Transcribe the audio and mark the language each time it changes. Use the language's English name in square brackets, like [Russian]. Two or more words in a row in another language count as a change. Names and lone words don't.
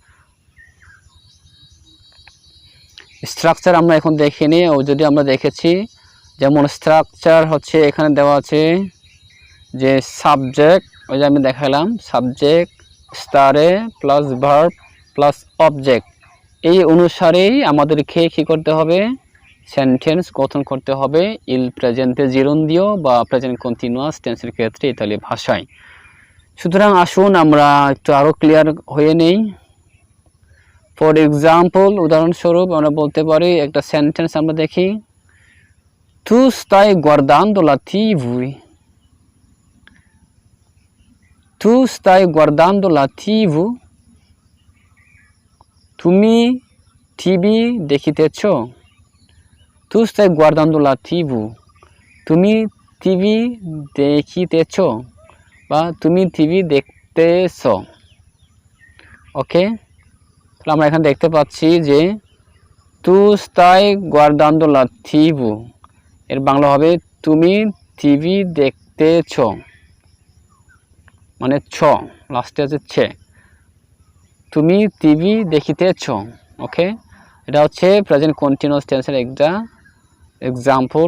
[Bangla] স্ট্রাকচার আমরা এখন দেখিনি, ও যদি আমরা দেখেছি, যেমন স্ট্রাকচার হচ্ছে এখানে দেওয়া আছে যে সাবজেক্ট, ওই যে আমি দেখালাম সাবজেক্ট স্টারে [English] plus verb plus object, [Bangla] এই অনুসারেই আমাদেরকে কী করতে হবে, সেন্টেন্স গঠন করতে হবে [Italian] il presente gerundio [Bangla] বা [English] present continuous tense [Bangla] ক্ষেত্রে ইতালি ভাষায়। সুতরাং আসুন আমরা একটু আরও ক্লিয়ার হয়ে নেই। [English] for example, [Bangla] উদাহরণস্বরূপ আমরা বলতে পারি একটা সেন্টেন্স আমরা দেখি, [Italian] tu stai guardando la TV, tu stai guardando la TV, [Bangla] তুমি টিভি দেখিতেছ, [Italian] tu stai guardando la TV, [Bangla] তুমি টিভি দেখিতেছ বা তুমি টিভি দেখতেছ। ওকে, তাহলে আমরা এখানে দেখতে পাচ্ছি যে [Italian] tu stai guardando la TV, [Bangla] এর বাংলা হবে তুমি টিভি দেখতেছ, মানে ছ, লাস্টে আছে ছে, তুমি টিভি দেখিতেছ। ওকে, এটা হচ্ছে [English] present continuous tense [Bangla] একটা এক্সাম্পল।